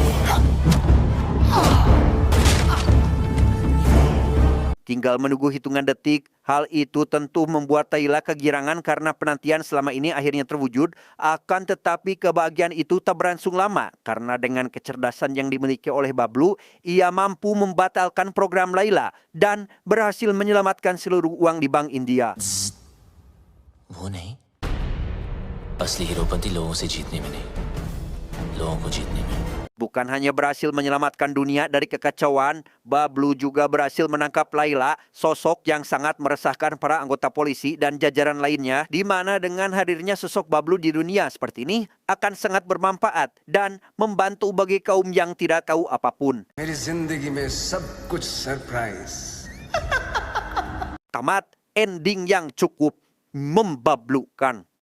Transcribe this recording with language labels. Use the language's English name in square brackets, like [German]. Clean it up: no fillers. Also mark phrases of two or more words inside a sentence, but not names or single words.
[Indonesian] Tinggal menunggu hitungan detik, hal itu tentu membuat Laila kegirangan karena penantian selama ini akhirnya terwujud. Akan tetapi kebahagiaan itu tak berlangsung lama karena dengan kecerdasan yang dimiliki oleh Bablu, ia mampu membatalkan program Laila dan berhasil menyelamatkan seluruh uang di Bank India. [Hindi] वो नहीं, असली हीरोपंती लोगों से जीतने में नहीं, लोगों को जीतने में। [Indonesian] Bukan hanya berhasil menyelamatkan dunia dari kekacauan, Bablu juga berhasil menangkap Laila, sosok yang sangat meresahkan para anggota polisi dan jajaran lainnya, di mana dengan hadirnya sosok Bablu di dunia seperti ini akan sangat bermanfaat dan membantu bagi kaum yang tidak tahu apapun. [Hindi] मेरी जिंदगी में सब कुछ सरप्राइज। [Indonesian] Tamat ending yang cukup membablukan.